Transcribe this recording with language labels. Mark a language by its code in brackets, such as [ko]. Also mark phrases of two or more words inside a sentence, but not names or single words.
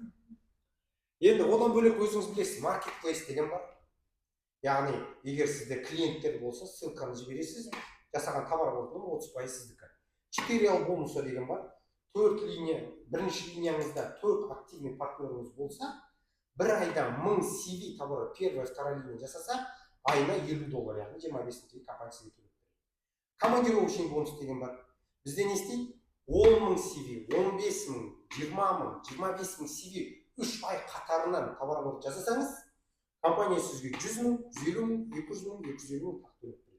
[kk] Енді одан бөлек өзіңіз білесіз, маркетплейс деген бар. Яғни, егер сізде клиенттер болса, ссылканы жібересіз, жасаған товар болатын 30% сіздікі. 4 бонусы деген бар. 4 линия, бірінші линияңызда 4 активный партнеріңіз болса, бір айда 1000 CV товары [ru] первая, вторая линия [kk] жасаса, айына $50, яғни 25 теңге компания сізге төлеп береді. [ru] Командировочный бонус [kk] деген бар. Бізде не істейді? 10 000 CV, 15 000, 20 000, 25 000 CV 3 ай қатарынан [ru] товар оборот [kk] жасасаңыз, компания сізге 100 000, 150 000, 200 000, 250 000 тақ төлеп береді.